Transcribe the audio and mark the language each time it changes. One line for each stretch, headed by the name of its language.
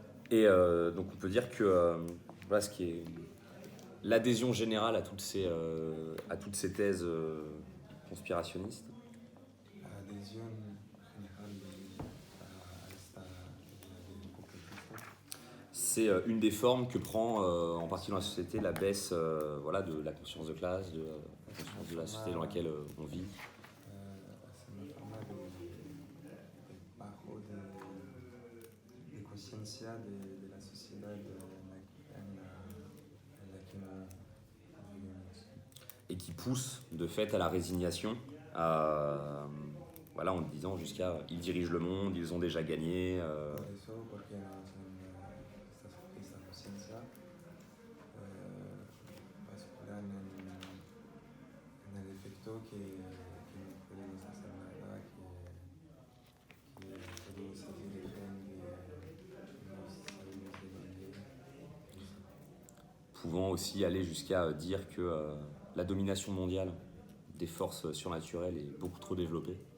French: Et donc on peut dire que voilà ce qui est l'adhésion générale à toutes ces thèses conspirationnistes,
Spanish: Adhesión general a esta idea del complotismo
French: c'est une des formes que prend en partie dans la société la baisse voilà, de la conscience de classe, de la conscience de la société dans laquelle on vit.
Spanish: hace una forma de bajo de conciencia de la sociedad en la que nous vivimos.
French: Et qui pousse de fait à la résignation, voilà, en disant jusqu'à ils dirigent le monde, ils ont déjà gagné.
Spanish: Por eso, porque no tienen esta conciencia, basculan en el efecto que no podemos hacer nada, que todo se dirigen de no sabemos de dónde.
French: Pouvant aussi aller jusqu'à dire que la domination mondiale des forces surnaturelles est beaucoup trop développée.